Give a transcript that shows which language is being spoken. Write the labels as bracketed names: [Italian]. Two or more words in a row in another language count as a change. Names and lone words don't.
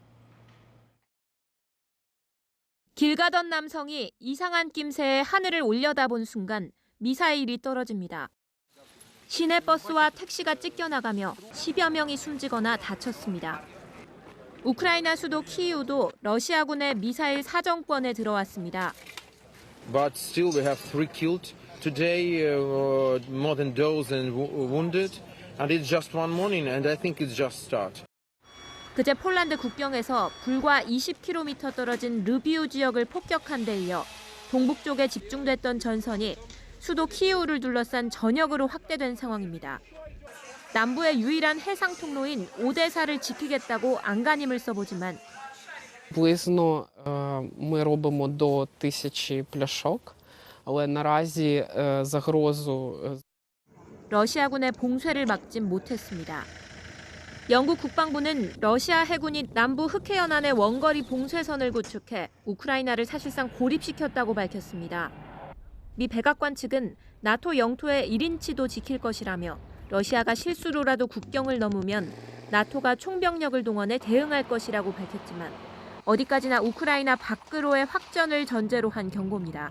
[Korean] 길 가던 남성이 이상한 낌새에 하늘을 올려다본 순간 미사일이 떨어집니다. 시내 버스와 택시가 찢겨나가며 10여 명이 숨지거나 다쳤습니다. 우크라이나 수도 키이우도 러시아군의 미사일 사정권에 들어왔습니다. [English] But still we have 3 killed today, more than dozen wounded, and it's just one morning, and I think it's just start. [Korean] 그제 폴란드 국경에서 불과 20km 떨어진 르비우 지역을 폭격한 데 이어 동북쪽에 집중됐던 전선이 수도 키이우를 둘러싼 전역으로 확대된 상황입니다. 남부의 유일한 해상 통로인 오데사를 지키겠다고 안간힘을 써보지만 [Ukrainian] Приблизно ми робимо до 1000 пляшок, але наразі загрозу [Korean] 러시아군의 봉쇄를 막진 못했습니다. 영국 국방부는 러시아 해군이 남부 흑해 연안의 원거리 봉쇄선을 구축해 우크라이나를 사실상 고립시켰다고 밝혔습니다. 미 백악관 측은 나토 영토의 1인치도 지킬 것이라며 러시아가 실수로라도 국경을 넘으면 나토가 총병력을 동원해 대응할 것이라고 밝혔지만 어디까지나 우크라이나 밖으로의 확전을 전제로 한 경고입니다.